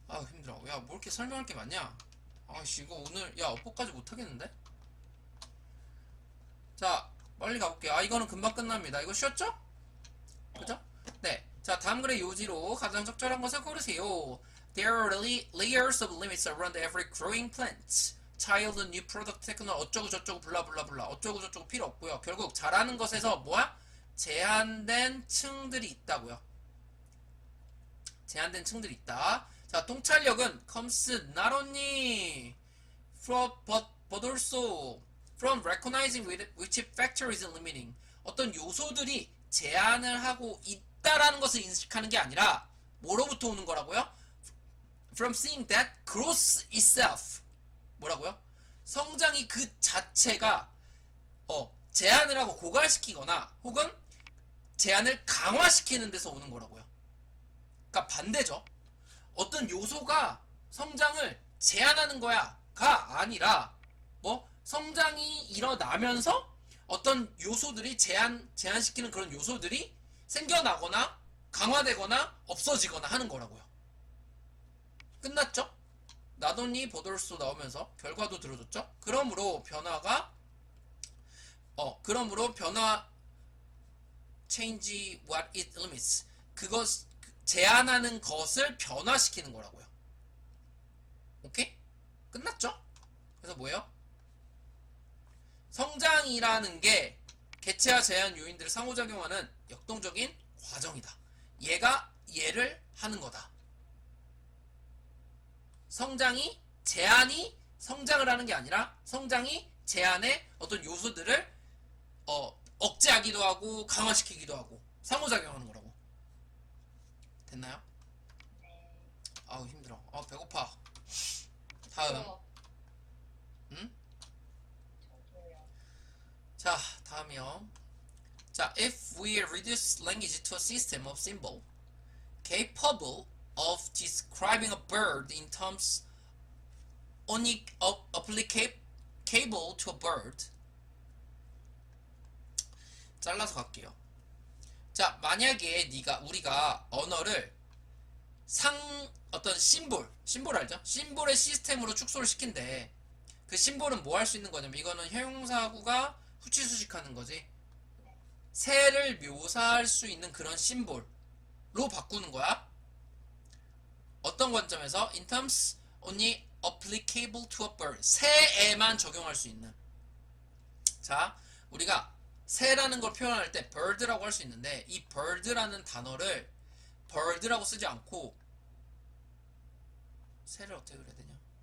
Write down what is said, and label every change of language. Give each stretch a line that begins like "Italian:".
Korean: 힘들어. 야, 뭐 이렇게 설명할 게 많냐? 아씨, 이거 오늘 업보까지 못하겠는데? 자, 빨리 가볼게요. 이거는 금방 끝납니다. 이거 쉬웠죠? 그죠? 네. 자, 다음 글의 요지로 가장 적절한 것을 고르세요.
English: There are layers of limits around every growing plant.
Korean: Child, new product, technology, 어쩌고 저쩌고 블라블라블라 어쩌고 저쩌고 필요 없고요. 결국 잘하는 것에서 뭐야? 제한된 층들이 있다고요. 제한된 층들이 있다. 자, 통찰력은
English: comes not only from but also from recognizing which factor is limiting.
Korean: 어떤 요소들이 제한을 하고 있다라는 것을 인식하는 게 아니라 뭐로부터 오는 거라고요?
English: From seeing that growth itself.
Korean: 뭐라고요? 성장이 그 자체가 제한을 하고 고갈시키거나 혹은 제한을 강화시키는 데서 오는 거라고요. 그러니까 반대죠. 어떤 요소가 성장을 제한하는 거야가 아니라 성장이 일어나면서 어떤 요소들이 제한시키는 그런 요소들이 생겨나거나 강화되거나 없어지거나 하는 거라고요. 끝났죠? 나돈니 보돌소 나오면서 결과도 들어줬죠? 그러므로 변화
English: change what it limits.
Korean: 그것 제한하는 것을 변화시키는 거라고요. 오케이? 끝났죠? 그래서 뭐예요? 성장이라는 게 개체와 제한 요인들을 상호작용하는 역동적인 과정이다. 얘가 얘를 하는 거다. 제한이 성장을 하는 게 아니라 성장이 제한의 어떤 요소들을 억제하기도 하고 강화시키기도 하고 상호작용하는 거라고. 됐나요? 힘들어. 배고파. 다음. 응? 자, 다음이요.
English: 자, if we reduce language to a system of symbol capable of describing a bird in terms only applicable to a bird.
Korean: 잘라서 갈게요. 자, 만약에 우리가 언어를 어떤 심볼 알죠? 심볼의 시스템으로 축소를 시킨대. 그 심볼은 뭐 할 수 있는 거냐면 이거는 형용사구가 후치수식하는 거지. 새를 묘사할 수 있는 그런 심볼로 바꾸는 거야. 어떤 관점에서
English: in terms only applicable to a bird.
Korean: 새에만 적용할 수 있는. 자, 우리가 새라는 걸 표현할 때 bird라고 할 수 있는데 이 bird라는 단어를 bird라고 쓰지 않고 새를 어떻게 그려야 되냐?